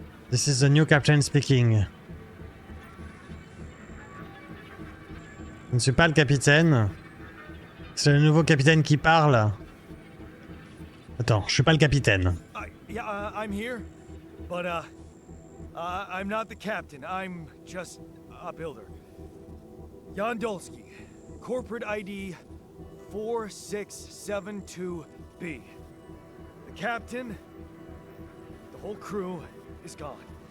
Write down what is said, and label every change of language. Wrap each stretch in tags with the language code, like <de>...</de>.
<en>This is the new captain speaking.</en> <fr>Je ne suis pas le capitaine. C'est le nouveau capitaine qui parle. Attends, je suis pas le capitaine.</fr> <en>I'm here, but I'm not the captain. I'm just a builder. Jan Dolsky, corporate ID 4672B. The captain, the whole crew is gone.</en>